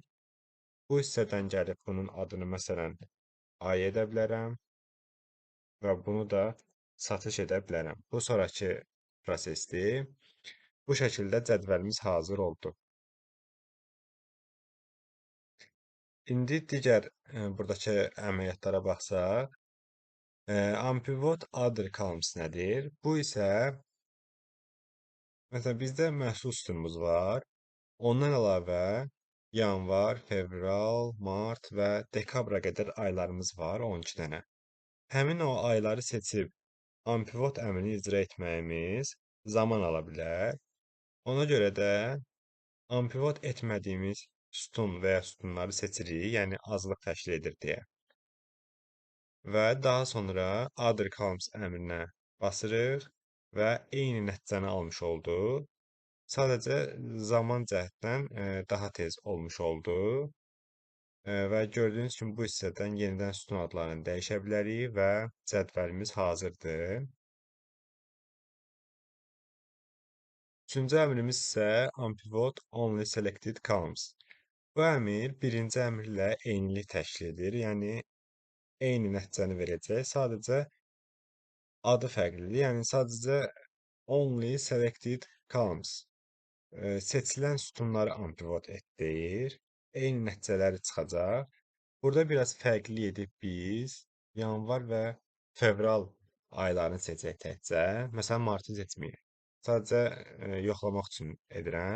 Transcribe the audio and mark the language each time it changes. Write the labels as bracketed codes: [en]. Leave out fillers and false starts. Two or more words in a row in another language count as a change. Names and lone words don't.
[az] Bu hissədən gəlib bunun adını məsələn ay edə bilərəm və bunu da satış edə bilərəm. Bu sonrakı prosesdir. Bu şəkildə cədvəlimiz hazır oldu. İndi digər buradakı əməliyyatlara baxsaq, [en] ampivot other columns [az] nədir? Bu isə məsələn bizdə məhsul sütunumuz var. Ondan əlavə yanvar, fevral, mart və dekabra qədər aylarımız var, 12 dənə. Həmin o ayları seçib ampivot əmrini icra etməyimiz zaman ala bilər. Ona görə də ampivot etmədiyimiz sütun və ya sütunları seçirik, yəni azlıq təşkil edir deyə. Və daha sonra [en] other columns [az] əmrinə basırıq və eyni nəticəni almış olduq. Sadəcə zaman cəhətdən daha tez olmuş oldu. Və gördüyünüz kimi bu hissədən yenidən sütun adlarını dəyişə bilərik və cədvəlimiz hazırdır. Üçüncü əmrimiz isə [en] ampivot only selected columns. [az] Bu əmr birinci əmrlə eynilik təşkil edir, yəni eyni nəticəni verəcək, sadəcə adı fərqlidir, yəni sadəcə [en] only selected columns [az] seçilən sütunları ampivot et deyir, eyni nəticələri çıxacaq. Burada biraz fərqli edib biz yanvar və fevral aylarını seçək təkcə. Məsələn, martı seçməyək. Sadəcə yoxlamaq üçün edirəm.